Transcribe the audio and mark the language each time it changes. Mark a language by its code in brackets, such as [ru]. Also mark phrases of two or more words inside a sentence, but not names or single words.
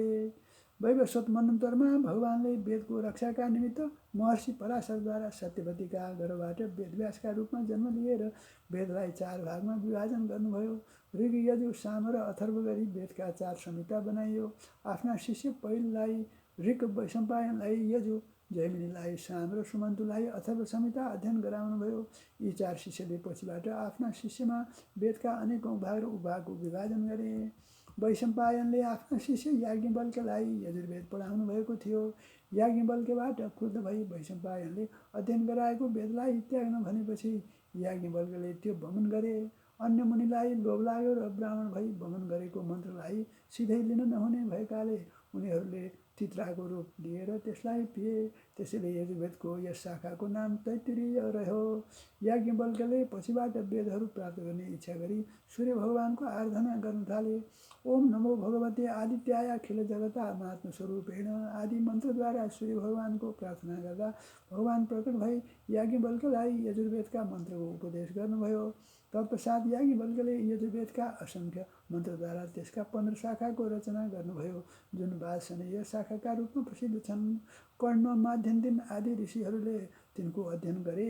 [ne] वैवस्वत मन्वन्तरमा भगवानले वेदको रक्षाका निमित्त महर्षि पराशरद्वारा सत्यवतीका गर्भबाट वेदव्यासका रूपमा जन्म लिएर वेदलाई 4 भागमा विभाजन गर्नुभयो। ऋग, यजु, साम र अथर्व गरी वेदका 4 संहिता बनाइयो। आफ्ना शिष्य पहिललाई ऋग, वैशम्पायनलाई यजु, जैमिनीलाई साम र सुमन्तुलाई अथर्व संहिता अध्ययन गराउनुभयो। यी 4 शिष्यले पछिबाट आफ्ना शिष्यमा वेदका अनेकौं भाग र उपभागको विभाजन गरे। वैशम्पायनले आफ्ना शिष्य याज्ञवल्क्यलाई यजुर्वेद पढाउनु भएको थियो। याज्ञवल्क्यबाट क्रुद्ध भई वैशम्पायनले अध्ययन गराएको वेदलाई त्याग्न भनेपछि याज्ञवल्क्यले त्यो वमन गरे। अन्य मुनिलाई लोभ लाग्यो र ब्राह्मण भई वमन गरेको मन्त्रलाई सिधै लिन नहुने भएकाले उनीहरूले तित्राको रूप लिएर त्यसलाई पिए। त्यसैले यजुर्वेदको यस शाखाको नाम तैत्तिरीय रह्यो। याज्ञवल्क्यले पछिबाट वेदहरू प्राप्त गर्ने इच्छा गरी सूर्य भगवानको आराधना गर्न थाले। [sa] ओम नमो भगवते आदित्याय अखिल जगता महात्मस्वरूपेण [ne] आदि मन्त्रद्वारा सूर्य भगवानको प्रार्थना गर्दा भगवान प्रकट भई याज्ञवल्क्यलाई यजुर्वेदका मन्त्रको उपदेश गर्नुभयो। तत्पश्चात याज्ञवल्क्यले यजुर्वेदका असंख्य मन्त्रद्वारा त्यसका 15 शाखाको रचना गर्नुभयो, जुन वाजसनेय शाखाका रूपमा प्रसिद्ध छन्। कर्ण, माध्यन्दिन आदि ऋषिहरूले तिनको अध्ययन गरे।